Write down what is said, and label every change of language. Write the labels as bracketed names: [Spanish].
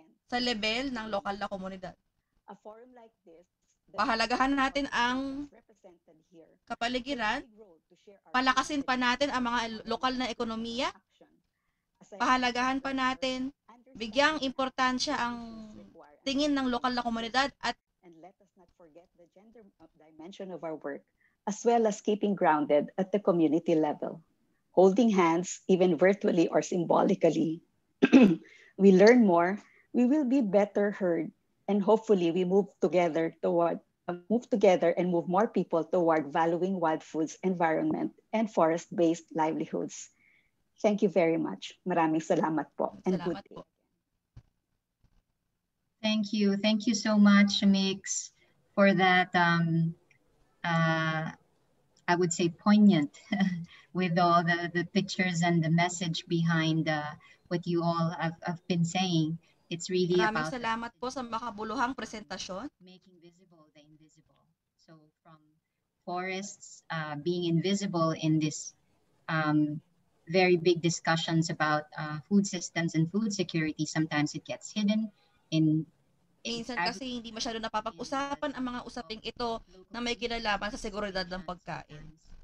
[Filipino] Sa level ng lokal na komunidad. Pahalagahan natin ang kapaligiran, palakasin pa natin ang mga lokal na ekonomiya, pahalagahan pa natin, bigyang importansya ang tingin ng lokal na komunidad at [English] let us not forget the gender dimension of our work, as well as keeping grounded at the community level. Holding hands, even virtually or symbolically, we learn more, we will be better heard, and hopefully we move together and move more people toward valuing wild foods, environment, and forest-based livelihoods. Thank you very much. [Filipino] Maraming salamat po. [English] And good day. Thank you. Thank you so much, Mix, for that, I would say, poignant with all the pictures and the message behind what you all have been saying. It's really [Filipino] Maraming salamat po sa makabuluhang presentasyon. [English] Making visible the invisible. So from forests being invisible in this very big discussions about food systems and food security, sometimes it gets hidden. [Filipino] Minsan kasi hindi masyado napapag-usapan ang mga usaping ito na may kinalaman sa seguridad ng pagkain.